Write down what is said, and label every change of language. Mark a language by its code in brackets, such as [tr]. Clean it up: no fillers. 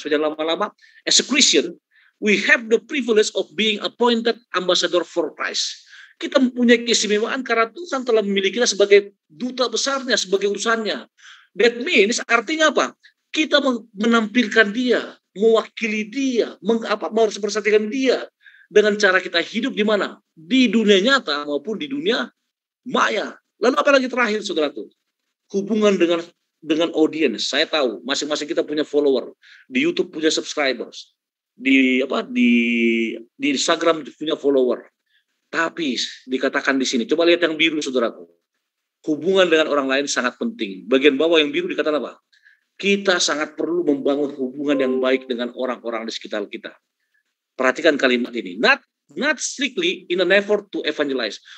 [id] Sudah lama-lama, [en] as a Christian, we have the privilege of being appointed ambassador for Christ. [id] Kita mempunyai keistimewaan karena Tuhan telah memiliki kita sebagai duta besarnya, sebagai urusannya. [en] That means [id] artinya apa? Kita menampilkan dia, mewakili dia, mempersatukan dia dengan cara kita hidup di mana? Di dunia nyata maupun di dunia maya. Lalu apa lagi terakhir, saudaraku? Hubungan dengan audiens. Saya tahu masing-masing kita punya follower, di YouTube punya subscribers, di Instagram punya follower. Tapi dikatakan di sini, coba lihat yang biru, saudaraku. Hubungan dengan orang lain sangat penting. Bagian bawah yang biru dikatakan apa? Kita sangat perlu membangun hubungan yang baik dengan orang-orang di sekitar kita. Perhatikan kalimat ini. [en] Not strictly in an effort to evangelize.